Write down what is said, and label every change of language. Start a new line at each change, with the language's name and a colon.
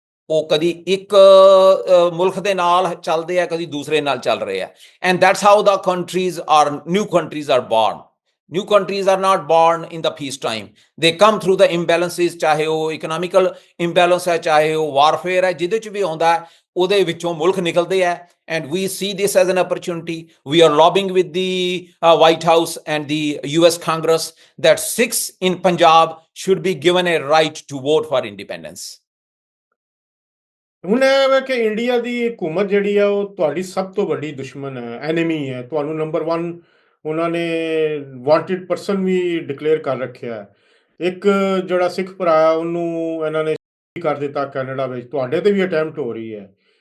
Punjabi: ਉਹ ਕਦੀ ਇੱਕ ਮੁਲਕ ਦੇ ਨਾਲ ਚੱਲਦੇ ਆ, ਕਦੀ ਦੂਸਰੇ ਨਾਲ ਚੱਲ ਰਹੇ ਆ।
English: And that's how the countries are, new countries are born. New countries are not born in the peace time, they come through the imbalances,
Punjabi: ਚਾਹੇ ਉਹ ਇਕਨੋਮਿਕਲ ਇੰਬੈਲੈਂਸ ਹੈ, ਚਾਹੇ ਉਹ ਵਾਰਫੇਅਰ ਹੈ, ਜਿਹਦੇ 'ਚ ਵੀ ਆਉਂਦਾ ਉਹਦੇ ਵਿੱਚੋਂ ਮੁਲਕ ਨਿਕਲਦੇ ਆ।
English: And we see this as an opportunity. We are lobbying with the White House and the US Congress that Sikhs in Punjab should be given a right to vote for independence.
Punjabi: ਹੁਣ ਇਹ ਹੈ ਕਿ India ਦੀ ਹਕੂਮਤ ਜਿਹੜੀ ਆ ਉਹ ਤੁਹਾਡੀ ਸਭ ਤੋਂ ਵੱਡੀ ਦੁਸ਼ਮਣ ਹੈ, ਐਨੇਮੀ ਹੈ। ਤੁਹਾਨੂੰ ਨੰਬਰ 1 ਉਹਨਾਂ ਨੇ ਵਾਂਟਡ ਪਰਸਨ ਵੀ ਡਿਕਲੇਅਰ ਕਰ ਰੱਖਿਆ ਹੈ। ਇੱਕ ਜਿਹੜਾ ਸਿੱਖ ਭਰਾ ਉਹਨੂੰ ਇਹਨਾਂ ਨੇ ਕਰ ਦਿੱਤਾ ਕੈਨੇਡਾ ਵਿੱਚ, ਤੁਹਾਡੇ ਤੇ ਵੀ ਅਟੈਂਪਟ ਹੋ ਰਹੀ ਹੈ।